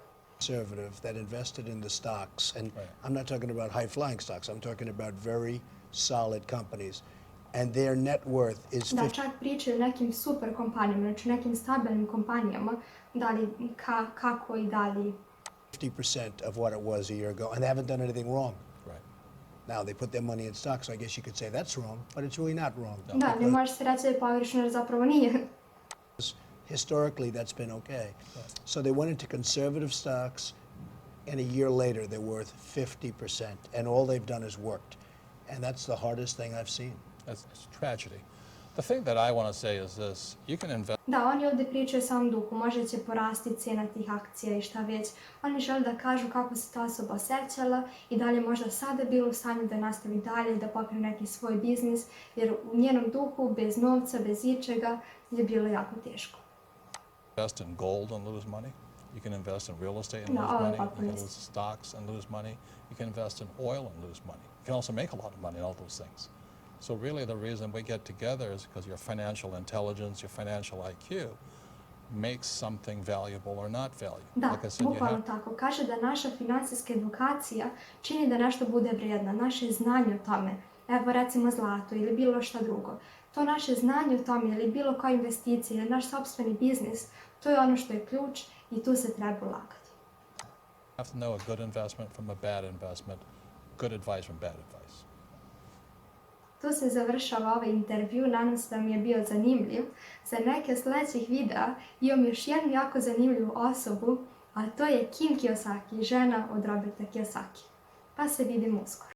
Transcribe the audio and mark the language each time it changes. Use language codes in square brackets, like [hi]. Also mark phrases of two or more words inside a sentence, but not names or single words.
[en] conservative that invested in the stocks, and I'm not talking about high-flying stocks, I'm talking about very solid companies, and their net worth is [bs] Da, čak pričaju o nekim super kompanijama, znači nekim stabilnim kompanijama, da li kako i da li [en] 50% of what it was a year ago, and they haven't done anything wrong. Right. Now, they put their money in stocks, so I guess you could say that's wrong, but it's really not wrong. [bs] Da, ne može se reći da je pogrešno jer zapravo nije. [en] Historically, that's been okay. So they went into conservative stocks, and a year later, they're worth 50%, and all they've done is worked. And that's the hardest thing I've seen. It's tragedy. The thing that I want to say is this: you can invest. [bs] Da, oni ovdje pričaju o samom duhu, možda će porasti cijena tih akcija i šta već. Oni žele da kažu kako se ta osoba osjećala i da li je možda sada bilo u stanju da nastavi dalje, da pokrene neki svoj biznis, jer u njenom duhu, bez novca, bez ičega, je bilo jako teško. [en] Invest in gold and lose money. You can invest in real estate and lose money. You can lose stocks and lose money. You can invest in oil and lose money. You can also make a lot of money in all those things. So really the reason we get together is because your financial intelligence, your financial IQ makes something valuable or not valuable. [bs] Da, [en] Like I said, you [bs] bukvalno [en] have, [bs] tako. Kaže da naša financijska edukacija čini da nešto bude vrijedno, naše znanje o tome, evo recimo zlato ili bilo šta drugo. To naše znanje o tome ili bilo koja investicija ili naš sopstveni biznis, to je ono što je ključ i tu se treba ulagati. [en] have to know a good investment from a bad investment, good advice from bad advice. [bs] Tu se završava ovaj intervju, nadam se da mi je bio zanimljiv. Za neke sljedećih videa imam još jednu jako zanimljivu osobu, a to je Kim Kiyosaki, žena od Roberta Kiyosaki. Pa se vidimo uskoro.